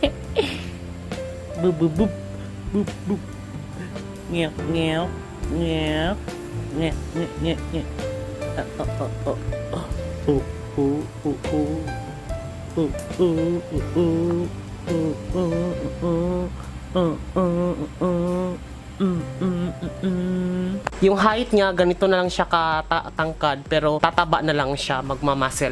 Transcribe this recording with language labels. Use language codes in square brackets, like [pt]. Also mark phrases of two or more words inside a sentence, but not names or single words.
[tl] Boop, boop, boop. Boop, boop. Meow, meow, meow. Meow, meow, meow, meow. Yung height niya, ganito na lang siya katangkad, pero tataba na lang siya, magmamuscle.